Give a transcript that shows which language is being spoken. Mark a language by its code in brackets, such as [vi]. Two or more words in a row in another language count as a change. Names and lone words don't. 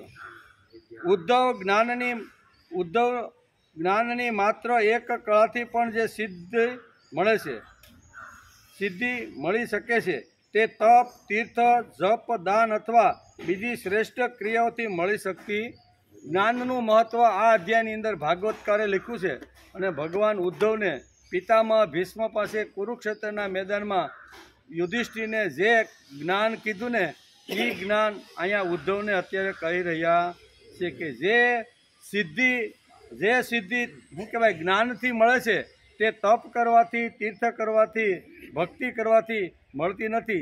[gu] ઉદ્ધવ જ્ઞાનની માત્ર એક કળાથી પણ જે સિદ્ધિ મળે છે સિદ્ધિ મળી શકે છે તે તપ તીર્થ જપ દાન અથવા બીજી શ્રેષ્ઠ ક્રિયાઓથી મળી શકતી। જ્ઞાનનું મહત્વ આ અધ્યાયની અંદર ભાગવતકારે લખ્યું છે અને ભગવાન ઉદ્ધવને પિતામહ ભીષ્મ પાસે કુરુક્ષેત્રના મેદાનમાં યુધિષ્ઠિરને જે જ્ઞાન કીધું ને એ જ્ઞાન અહીંયા ઉદ્ધવને અત્યારે કહી રહ્યા છે કે જે સિદ્ધિ શું કહેવાય જ્ઞાનથી મળે છે તે તપ કરવાથી तीर्थ કરવાથી ભક્તિ કરવાથી મળતી નથી।